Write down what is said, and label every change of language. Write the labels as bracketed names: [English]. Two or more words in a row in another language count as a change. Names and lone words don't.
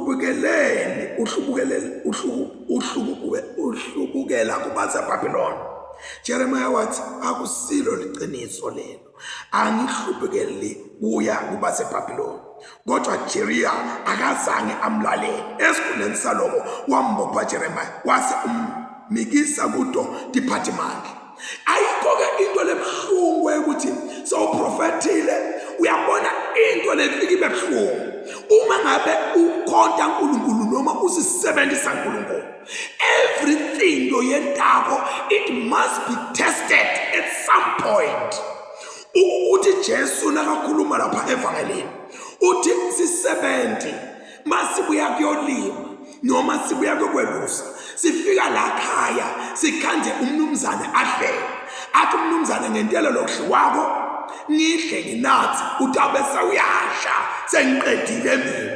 [Zulu] uhlubukela kubaseBabylon Jeremiah wathi akusilo liqiniso lelo, angihluphekeli kuya kuba seBhabhiloni. Kodwa Jeriya akazange amlalele. Esikhundleni saloko wambopha Jeremiah wase ummikisa kudo department. Ayikho-ke into lebuhlungu ukuthi sowuprofethile uyabona into lefika ibe buhlungu uma ngabe ukhonta uNkulunkulu noma usisebenzisa uNkulunkulu. [English] Everything oyentako, it must be tested at some point. [Zulu] Uthi Jesu nakakhuluma lapha evangelini uthi si-70 masibuya kuyolima noma sibuya kokwelusa sifika la khaya sikhande umnumzane ahlele athi umnumzane ngentelo lokudliwako nidle nginathi uthi abese uyasha sengiqedile mina.